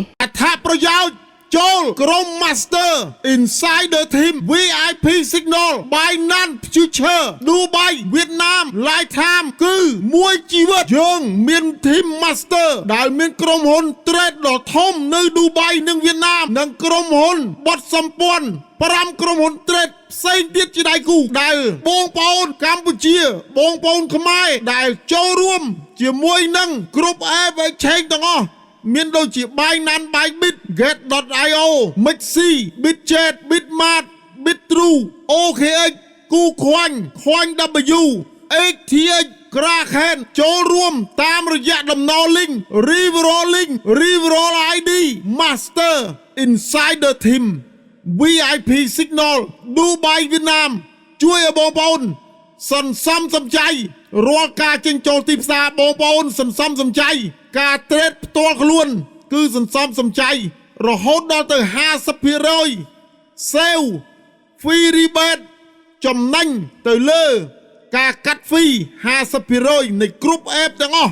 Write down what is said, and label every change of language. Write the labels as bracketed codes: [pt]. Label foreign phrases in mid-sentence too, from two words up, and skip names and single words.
[km] អត្ថប្រយោជន៍ចូលក្រុម Master Insider Team VIP Signal Binance Future Dubai វៀតណាម Lifetime គឺមួយជីវិតយើងមាន Team Master ដែលមានក្រុមហ៊ុន Trade ដ៏ធំនៅ Dubai និងវៀតណាមនិងក្រុមហ៊ុនបត់សម្ព័ន្ធ5ក្រុមហ៊ុន Trade ផ្សេងទៀតជាដៃគូដែលបងប្អូនកម្ពុជាបងប្អូនខ្មែរដែល ចូលរួមជាមួយនឹងគ្រប់ App Exchange ទាំងអស់មានដូចជា Binance Bybit Get.io Mixi Bitget Bitmart Bitrue OKX KuCoin CoinW XTX Kraken ចូលរួមតាមរយៈដំណ link Referral ID Master Insider Team VIP Signal Dubai វៀតណាមជួយឲ្យបងប្អូនសន្សំសំចៃរាល់ការចេញចូលទីផ្សារបងប្អូនសន្សំសំចៃការ trade ផ្ទាល់ខ្លួនគឺសន្សំសំចៃរហូតដល់ទៅ 50% [en] save free rebate [km] ចំណេញទៅលើការកាត់ fee 50% នៃគ្រប់ app ទាំងអស់